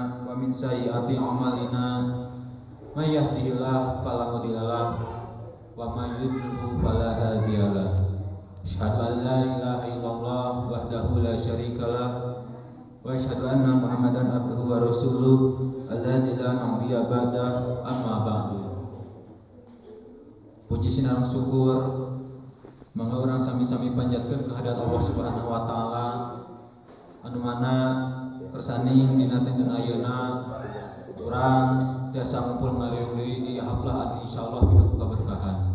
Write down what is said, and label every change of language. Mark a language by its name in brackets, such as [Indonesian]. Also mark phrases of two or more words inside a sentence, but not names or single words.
[Arabic] ومن سيئات أعمالنا من يهده الله فلا مضل له ومن يضلل فلا هادي له. أشهد أن لا إله إلا الله وحده لا شريك له وأشهد أن محمدا عبده ورسوله الذي لا نبي بعد أما بعد. [Sundanese] Puji sinareng syukur mangga urang sami-sami panjatkeun kehadirat Allah [Arabic] سبحانه وتعالى [Sundanese] anu mana kersani dina dinten ayeuna urang tiasa ngumpul ngariung deui di haflah anu insyaallah pinuh kaberkahan.